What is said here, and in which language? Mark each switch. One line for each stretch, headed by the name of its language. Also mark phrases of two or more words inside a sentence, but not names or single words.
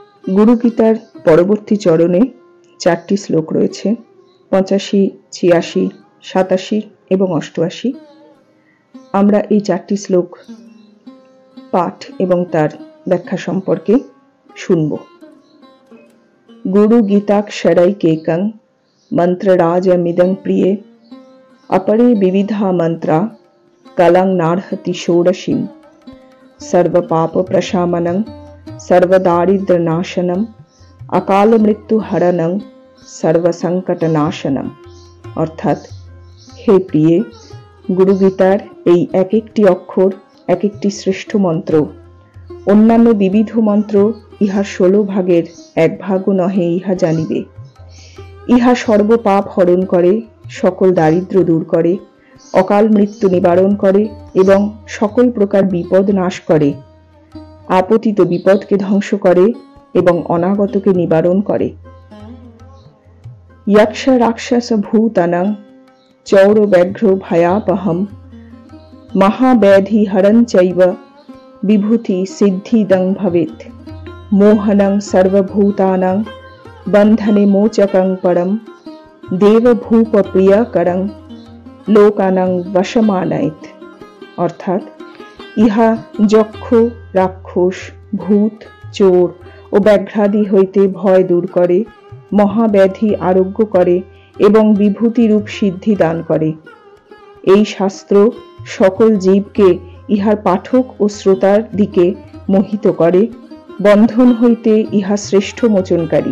Bangla: গুরু গীতার পরবর্তী চরণে 4টি শ্লোক রয়েছে, 85, 86, 87 এবং 88। আমরা এই 4টি শ্লোক পাঠ এবং তার ব্যাখ্যা সম্পর্কে শুনব।
Sanskrit: গুরু গীতাক্ষরৈকেকং মন্ত্ররাজমিদং প্রিয়ে अपरे विविधा मंत्रा कलं नार्हति षोडशीं सर्वपाप प्रशामनं सर्वदारिद्र्यनाशनं अकाल मृत्यु हरणं सर्वसंकटनाशनं।
Bangla: অর্থাৎ, হে প্রিয়ে, গুরু গীতার এই এক একটি অক্ষর এক একটি শ্রেষ্ঠ মন্ত্র। অন্যান্য বিবিধ মন্ত্র ইহার 16 ভাগের 1 ভাগও নহে, ইহা জানিবে। ইহা সর্বপাপ হরণ করে, সকল দারিদ্র দূর করে, অকাল মৃত্যু নিবারণ করে এবং সকল প্রকার বিপদ নাশ করে, আপতিত বিপদকে ধ্বংস করে এবং অনাগতকে নিবারণ করে।
Sanskrit: यक्ष राक्षस भूतानां चौर व्याघ्र भयापहम महाव्याधि हरं चैव विभूति सिद्धिदं भवेत् मोहनं सर्वभूतानां बन्धने मोचकं परं देवभूप प्रियकरं लोकानां वशमानयेत्।
Bangla: অর্থাৎ, ইহা যক্ষ, রাক্ষস, ভূত, চোর ও ব্যাঘ্রাদি হইতে ভয় দূর করে, মহাব্যাধি আরোগ্য করে এবং বিভূতি রূপ সিদ্ধি দান করে। এই শাস্ত্র সকল জীবকে ইহার পাঠক ও শ্রোতার দিকে মোহিত করে, বন্ধন হইতে ইহা শ্রেষ্ঠ মোচনকারী।